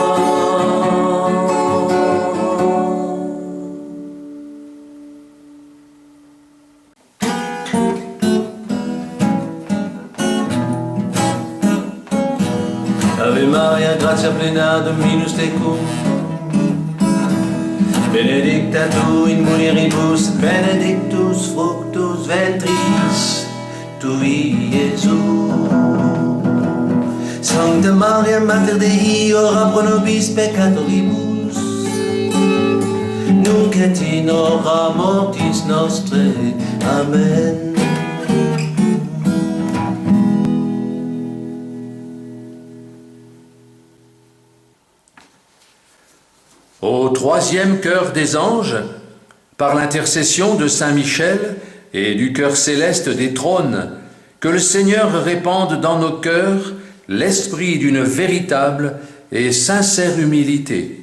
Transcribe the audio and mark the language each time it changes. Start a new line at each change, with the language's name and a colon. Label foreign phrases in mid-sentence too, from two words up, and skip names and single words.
Latin: Ave Maria, gratia plena, Dominus tecum, benedicta tu in mulieribus, benedictus fructus ventris tui, Iesus. Sancta Maria, Mater Dei, ora pro nobis peccatoribus, nunc et in hora mortis nostrae. Amen.
French: Au troisième chœur des anges, par l'intercession de Saint Michel et du chœur céleste des trônes, que le Seigneur répande dans nos cœurs l'esprit d'une véritable et sincère humilité.